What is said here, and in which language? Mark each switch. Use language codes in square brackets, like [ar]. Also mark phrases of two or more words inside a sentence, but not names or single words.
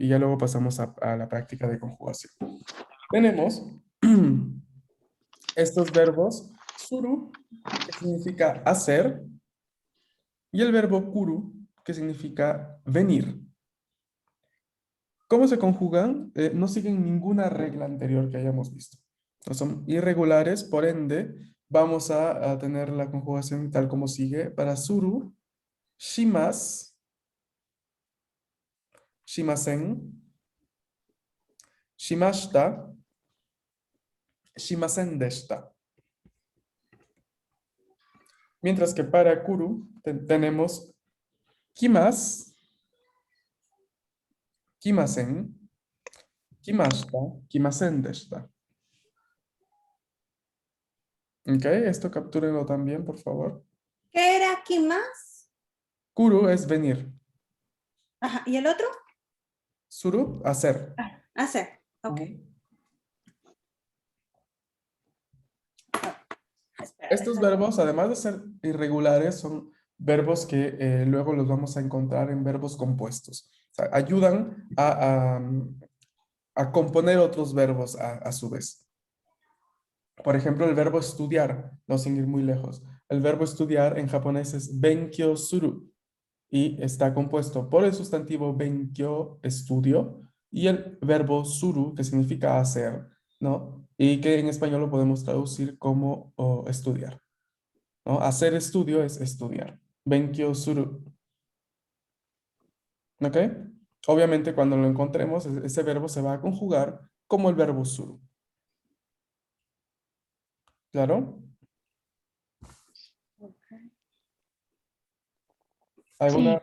[es] Y ya luego pasamos a la práctica de conjugación. Tenemos estos verbos suru, que significa hacer, y el verbo kuru, que significa venir. ¿Cómo se conjugan? No siguen ninguna regla anterior que hayamos visto. No son irregulares, por ende, vamos a tener la conjugación tal como sigue. [ja] Para する、します、しません、しました、しませんでした. [es] Mientras que para [ja] kuru tenemos きます、きません、きました、きませんでした. [es] ¿Ok? Esto captúrenlo también, por favor. ¿Qué era aquí más? Kuru es venir. Ajá. ¿Y el otro? Suru, hacer. Ah, hacer. Ok. Ujú. Espera, Estos déjame. verbos, además de ser irregulares, son verbos que luego los vamos a encontrar en verbos compuestos. O sea, ayudan a componer otros verbos a su vez. Por ejemplo, el verbo estudiar, no sin ir muy lejos. El verbo estudiar en japonés es [ja] 勉強する [es] y está compuesto por el sustantivo benkyo, estudio, y el verbo suru, que significa hacer, ¿no? Y que en español lo podemos traducir como estudiar, ¿no? Hacer estudio es estudiar. [ja] 勉強する. [es] ¿Ok? Obviamente cuando lo encontremos, ese verbo se va a conjugar como el verbo suru. ¿Claro? ¿Alguna